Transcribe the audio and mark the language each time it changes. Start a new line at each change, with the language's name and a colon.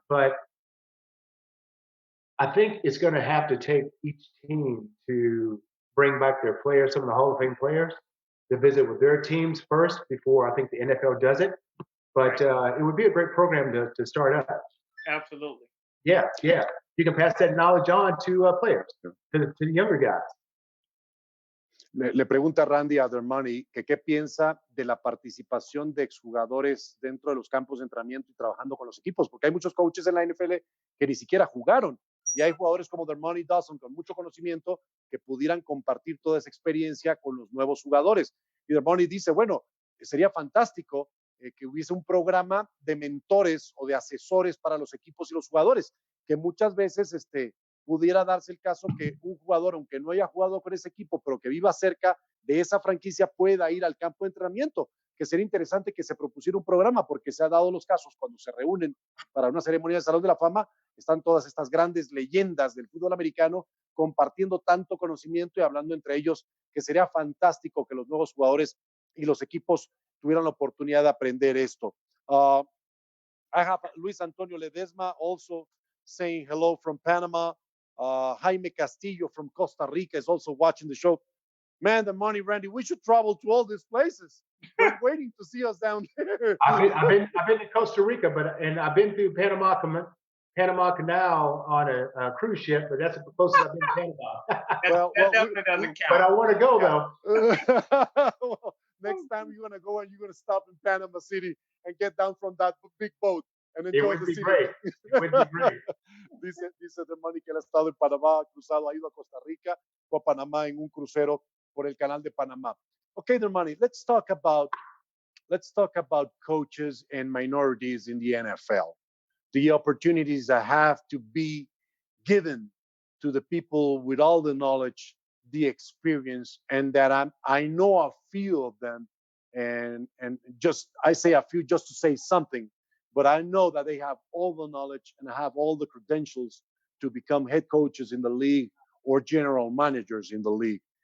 English: But I think it's going to have to take each team to bring back their players, some of the Hall of Fame players, to visit with their teams first before I think the NFL does it. But it would be a great program to start up. Absolutely. Yeah. You can pass that knowledge on to players, to the younger guys.
Spanish: Le pregunta Randy a Dermontti que qué piensa de la participación de exjugadores dentro de los campos de entrenamiento y trabajando con los equipos, porque hay muchos coaches en la NFL que ni siquiera jugaron y hay jugadores como Dermontti y Dawson con mucho conocimiento que pudieran compartir toda esa experiencia con los nuevos jugadores. Y Dermontti dice, bueno, sería fantástico que hubiese un programa de mentores o de asesores para los equipos y los jugadores, que muchas veces pudiera darse el caso que un jugador, aunque no haya jugado con ese equipo, pero que viva cerca de esa franquicia, pueda ir al campo de entrenamiento, que sería interesante que se propusiera un programa, porque se ha dado los casos cuando se reúnen para una ceremonia de Salón de la Fama, están todas estas grandes leyendas del fútbol americano compartiendo tanto conocimiento y hablando entre ellos, que sería fantástico que los nuevos jugadores y los equipos tuvieran la oportunidad de aprender esto.
English: I have Luis Antonio Ledesma also saying hello from Panama. Jaime Castillo from Costa Rica is also watching the show. Man, the money, Randy, we should travel to all these places. We're waiting to see us down there. I've been to Costa Rica, and I've been through Panama Canal on a cruise ship, but that's the closest I've been to Panama. That definitely doesn't count. But I want to go though. Well, next time you're gonna go and you're gonna stop in Panama City and get down from that big boat and enjoy the city. Great. It would be great.
Spanish: Dice Dermontti que él ha estado en Panamá, ha cruzado, ha ido a Costa Rica o a Panamá en un crucero por el canal de Panamá.
English: Okay, Dermontti, let's talk about coaches and minorities in the NFL. The opportunities that have to be given to the people with all the knowledge, the experience, and that I know a few of them, and just I say a few just to say something, but I know that they have all the knowledge and have all the credentials to become head coaches in the league or general managers in the league.